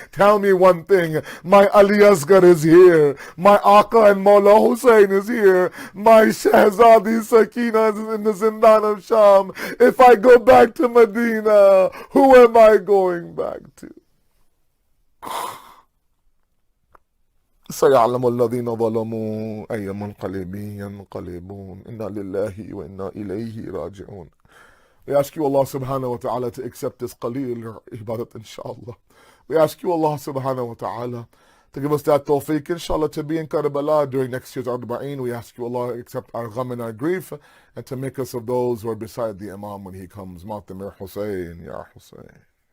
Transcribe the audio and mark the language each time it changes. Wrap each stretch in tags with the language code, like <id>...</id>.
<en>Tell me one thing. My Ali Asghar is here. My Aqa and Mawla Hussein is here. My Shahzadi Sakina is in the Zindan of Sham. If I go back to Medina, who am I going back to?</en> <ar>سيعلم الذين ظلموا أي منقلب ينقلبون إنا لله وإنا إليه راجعون.</ar> <en>We ask you, Allah subhanahu wa ta'ala, to accept this qaleel ibadat, inshallah. We ask you, Allah subhanahu wa ta'ala, to give us that tawfiq, inshallah, to be in Karbala during next year's Arbaeen. We ask you, Allah, accept our gham and our grief, and to make us of those who are beside the Imam when he comes. Matamir Hussein, Ya Hussein.</en>